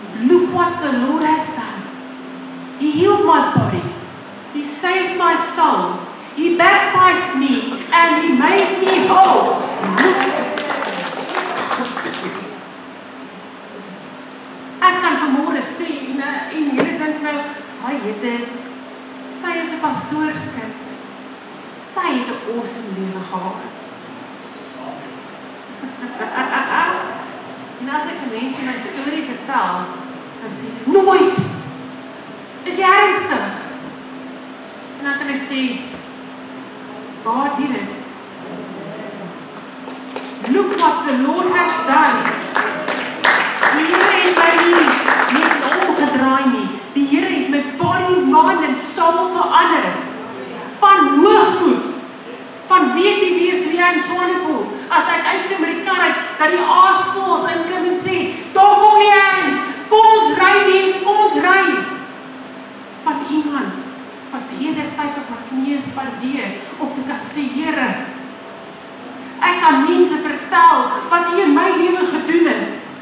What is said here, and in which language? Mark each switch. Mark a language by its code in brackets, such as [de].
[en] Look what the Lord has done. He healed my body. He saved my soul. He baptized me and He made me whole. [af] Ek kan vanmôre sê, en julle dink nou, hy het dit, sy is 'n pastoorskind. Sy het 'n awesome lewe gehad. En as ek vir mense my storie vertel, dan sê hulle, nooit! Is jy ernstig? En dan kan ek sê, [en] God did it. Look what the Lord has done. [af] Die Here het my nie omgedraai nie. Die Here het my body, mind en soul verander. Van hoogmoed, van weet nie wie is wie in Swanepoel. As ek uitklim met die kar uit, dat die aasvoëls inklim en sê, daar kom nie in, kom ons ry mense, kom ons ry. Van iemand wat eerder tyd op my knieë spandeer, om te kan sê, Here, ek kan mense vertel, wat U in my lewe gedoen het.